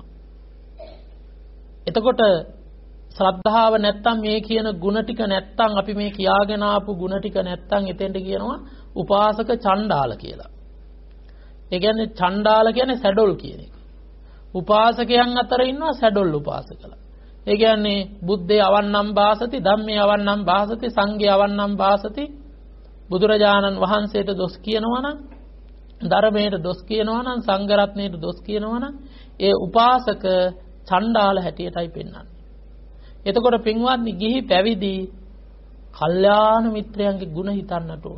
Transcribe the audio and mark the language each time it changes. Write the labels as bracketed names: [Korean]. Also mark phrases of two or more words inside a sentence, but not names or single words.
[Sinhala] එතකොට ශ්‍රද්ධාව නැත්තම් මේ කියන ಗುಣ ටික නැත්තම් අපි මේ කියාගෙන ආපු ಗುಣ ටික නැත්තම් එතෙන්ට කියනවා උපාසක චණ්ඩාල කියලා. ඒ කියන්නේ චණ්ඩාල කියන්නේ සැඩොල් කියන එක. උපාසකයන් අතර ඉන්නවා සැඩොල් උපාසකලා. ඒ කියන්නේ [Pali] බුද්ධේ අවන්නම් වාසති, ධම්මේ අවන්නම් වාසති, [Sinhala] සංඝේ අවන්නම් වාසති. බුදුරජාණන් වහන්සේට දොස් කියනවා නම්, ධර්මයට දොස් කියනවා නම්, සංඝ රත්නයට දොස් කියනවා නම්, ඒ උපාසක චණ්ඩාල හැටියටයි පෙන්වන්නේ. එතකොට පින්වත්නි, ගිහි පැවිදි කල්යාණ මිත්‍රයන්ගේ ගුණ හිතන්නට ඕන.